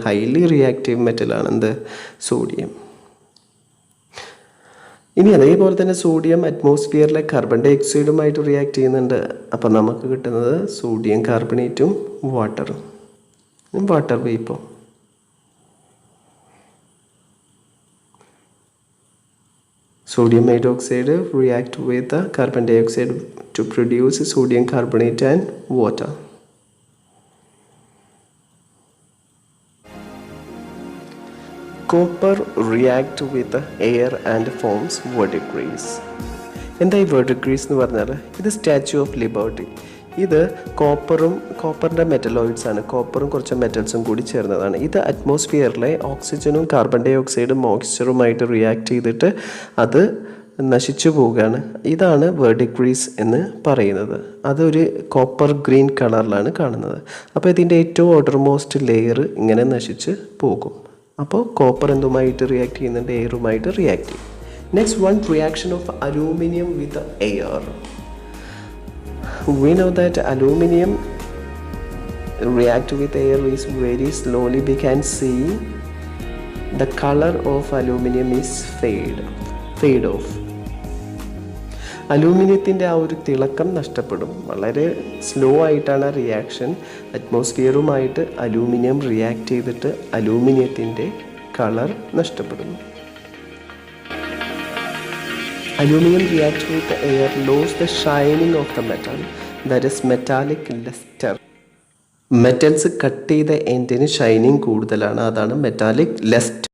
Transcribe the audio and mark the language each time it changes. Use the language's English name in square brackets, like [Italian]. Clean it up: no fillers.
[Malayalam] Highly reactive മെറ്റലാണ് എന്ത്? Sodium. ഇനി അതേപോലെ തന്നെ സോഡിയം അറ്റ്മോസ്ഫിയറിലെ കാർബൺ ഡൈ ഓക്സൈഡുമായിട്ട് റിയാക്ട് ചെയ്യുന്നുണ്ട്. അപ്പം നമുക്ക് കിട്ടുന്നത് സോഡിയം കാർബണേറ്റും വാട്ടറും, water വേപ്പറും. [English] Sodium hydroxide react with the carbon dioxide to produce sodium carbonate and water. Copper react with the air and forms verdigris. [Malayalam] എന്താ ഈ verdigris എന്ന് പറഞ്ഞാൽ? ഇത് സ്റ്റാച്യു ഓഫ് ലിബർട്ടി. ഇത് കോപ്പറിൻ്റെ മെറ്റലോയിഡ്സ് ആണ്. കോപ്പറും കുറച്ച് മെറ്റൽസും കൂടി ചേർന്നതാണ്. ഇത് അറ്റ്മോസ്ഫിയറിലെ ഓക്സിജനും കാർബൺ ഡൈ ഓക്സൈഡും മോയ്സ്ചറുമായിട്ട് റിയാക്ട് ചെയ്തിട്ട് അത് നശിച്ചു പോവുകയാണ്. ഇതാണ് വെർഡിഗ്രീസ് എന്ന് പറയുന്നത്. അതൊരു കോപ്പർ ഗ്രീൻ കളറിലാണ് കാണുന്നത്. അപ്പോൾ ഇതിൻ്റെ ഏറ്റവും ഔട്ടർമോസ്റ്റ് ലെയർ ഇങ്ങനെ നശിച്ച് പോകും. അപ്പോൾ കോപ്പർ എന്തുമായിട്ട് റിയാക്ട് ചെയ്യുന്നുണ്ട്? എയറുമായിട്ട് റിയാക്ട് ചെയ്യും. [English] Next one, reaction of aluminium with air. We know that aluminum react with air is very slowly. We can see the color of aluminum is fade off. [Malayalam] അലൂമിനിയത്തിൻ്റെ ആ ഒരു തിളക്കം നഷ്ടപ്പെടും. വളരെ സ്ലോ ആയിട്ടാണ് reaction. അറ്റ്മോസ്ഫിയറുമായിട്ട് aluminium react ചെയ്തിട്ട് അലൂമിനിയത്തിൻ്റെ colour നഷ്ടപ്പെടുന്നു. [English] Aluminum reacts with air, loses the shining of the metal, that is metallic luster. [Malayalam] Metals cut ചെയ്ത എൻഡിന് shining കൂടുതലാണ്, അതാണ് മെറ്റാലിക് ലെസ്റ്റർ.